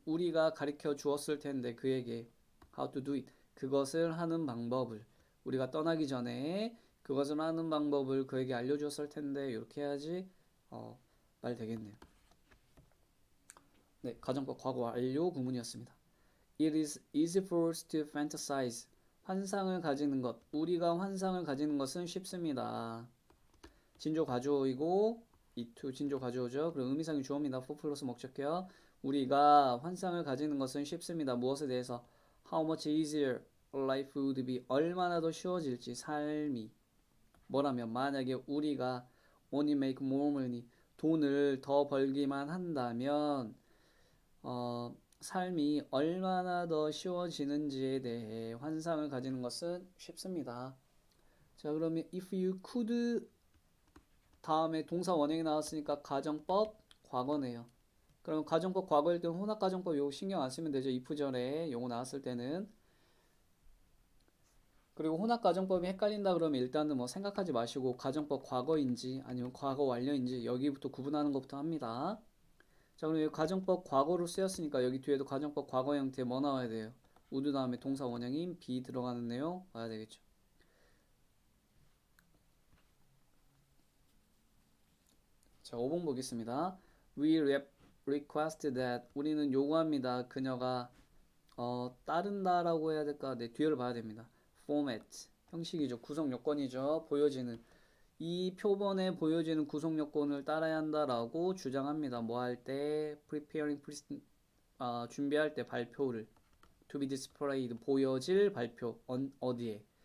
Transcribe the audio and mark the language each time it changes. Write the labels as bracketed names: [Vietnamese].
[Korean] 우리가 가르쳐 주었을 텐데 그에게 [English] how to do it. [Korean] 그것을 하는 방법을 우리가 떠나기 전에 그것을 하는 방법을 그에게 알려주었을 텐데 이렇게 해야지 말 되겠네요. 네, 가정법 과거 완료 구문이었습니다. [English] It is easy for us to fantasize. [Korean] 환상을 가지는 것. 우리가 환상을 가지는 것은 쉽습니다. 진조 가주어이고 이투 진조 가주어죠. 그럼 의미상의 주어입니다. for 플러스 목적격. 우리가 환상을 가지는 것은 쉽습니다. 무엇에 대해서? [English] How much easier life would be. [Korean] 얼마나 더 쉬워질지 삶이. 뭐라면 만약에 우리가 [English] only make more money. [Korean] 돈을 더 벌기만 한다면 삶이 얼마나 더 쉬워지는지에 대해 환상을 가지는 것은 쉽습니다. 자, 그러면 [English] if you could [Korean] 다음에 동사 원형이 나왔으니까 가정법 과거네요. 그럼 가정법 과거일 때는 혼합 가정법 요거 신경 안 쓰면 되죠. if절에 요거 나왔을 때는. 그리고 혼합 가정법이 헷갈린다 그러면 일단은 뭐 생각하지 마시고 가정법 과거인지 아니면 과거 완료인지 여기부터 구분하는 것부터 합니다. 자, 그럼 여기 가정법 과거로 쓰였으니까 여기 뒤에도 가정법 과거 형태 뭐 나와야 돼요? would 다음에 동사 원형인 be 들어가는 내용 와야 되겠죠. 자, 5번 보겠습니다. [English] We request that [Korean] 우리는 요구합니다. 그녀가 따른다라고 해야 될까? 네, 뒤를 봐야 됩니다. format 형식이죠. 구성 요건이죠. 보여지는 이 표본에 보여지는 구성 요건을 따라야 한다라고 주장합니다. 뭐 할 때? preparing 준비할 때 발표를 [English] to be displayed [Korean] 보여질 발표 어디에?